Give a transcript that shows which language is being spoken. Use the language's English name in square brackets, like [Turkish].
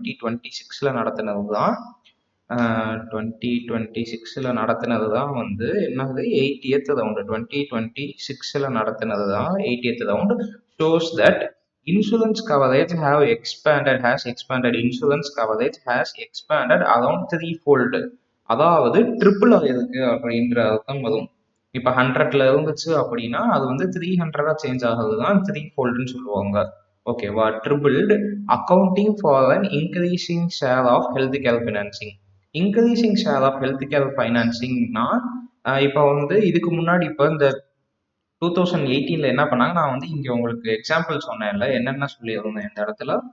[Tamil] 2026ல நடத்தினது தான் 2026ல நடத்தினது தான் வந்து என்னது எயிட்டியத் ரவுண்டு. 2026ல நடத்தினது தான் eightieth round. [English] Shows that insurance coverage has expanded. Insurance coverage has expanded around threefold. [Tamil] அதாவது ட்ரிபிள் ஆயிருக்கு அப்படின்ற அர்த்தம் வரும். இப்ப 100ல இருந்துச்சு அப்படின்னா அது வந்து 300 சேஞ்ச் ஆகுது தான் த்ரீ ஃபோல்டுன்னு சொல்லுவாங்க. ஓகேவா? [English] Tripled accounting for an increasing share of health care financing. Increasing share of health care ஃபைனான்சிங்னா [Tamil] இப்போ வந்து இதுக்கு முன்னாடி இப்போ இந்த 2018ல என்ன பண்ணாங்க, நான் வந்து இங்க உங்களுக்கு எக்ஸாம்பிள் சொன்னேன்ல, என்னென்ன சொல்லியிருந்தேன் இந்த இடத்துல.